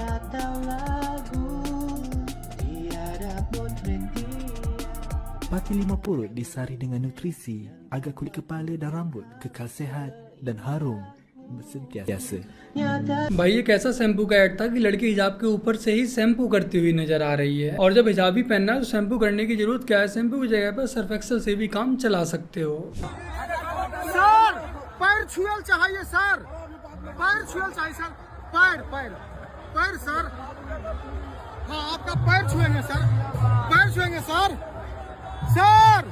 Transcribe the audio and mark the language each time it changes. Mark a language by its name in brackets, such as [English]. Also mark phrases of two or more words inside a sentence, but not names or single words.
[Malay] Pati 50 disari dengan nutrisi agar kulit kepala dan rambut kekal sehat dan harum sentiasa. [Hindi] भाई ये कैसा शैम्पू का ऐड था कि लड़की हिजाब के ऊपर से ही शैम्पू करती हुई नजर आ रही है, और जब हिजाब ही पहनना है तो शैम्पू करने की जरूरत क्या है। शैम्पू की जगह पर सर्फ एक्सेल से भी काम चला सकते हो। सर पैर छुएल चाहिए सर, पैर छुएल चाहिए सर, पैर पैर पैर सर, हाँ आपका पैर छुएंगे सर, पैर छुएंगे सर, सर